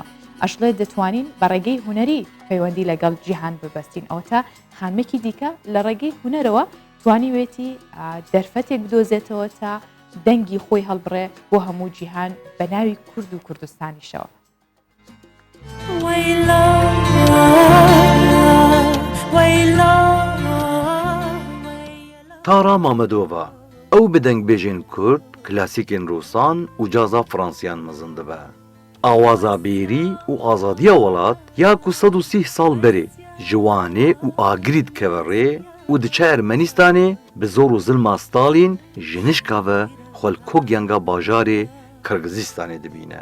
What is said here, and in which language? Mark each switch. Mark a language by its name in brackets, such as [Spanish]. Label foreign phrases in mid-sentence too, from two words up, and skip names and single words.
[Central Kurdish] ئەشڵێ دەتوانین بە ڕێگەی هوەری پەیوەندی لەگەڵ جیهان ببەستین ئەو تا خانمێکی دیکە لە ڕێگەی هوەرەوە توانی وێتی دەرفەتێک بدۆزێتەوە تا دەنگی خۆی هەڵبڕێ بۆ هەموو جیهان بە ناوی کورد و کوردستانیشەوە. [Kurdish] تارا مامەدۆڤە ئەو بدەنگ بێژێن کورد کلاسیکên رووسان û caza Fransiyan mezin dibe. Awaza bêrî û azadiya welat ya ku 130 sal berê ji wanê û agirî dikeve rê û diçe Ermenistanê bi zor û zilma Stalîn ji nişka ve xwelkogiyanga bajarê Qirgizistanê dibîne.